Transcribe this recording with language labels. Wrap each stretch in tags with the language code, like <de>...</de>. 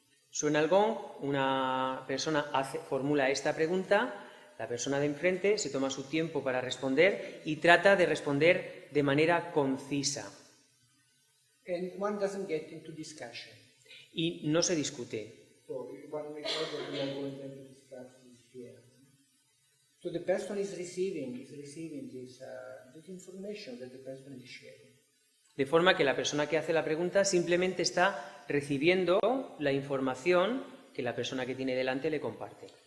<es>Suena el gong, una persona formula esta pregunta, la persona de enfrente se toma su tiempo para responder y trata de responder de manera concisa.</es> <en>And one doesn't get into discussion.</en> <es>Y no se discute.</es> <en>So one we are going to discuss this fear. So the person is receiving this information that the person is sharing.</en> <es>De forma que la persona que hace la pregunta simplemente está recibiendo la información que la persona que tiene delante le comparte.</es>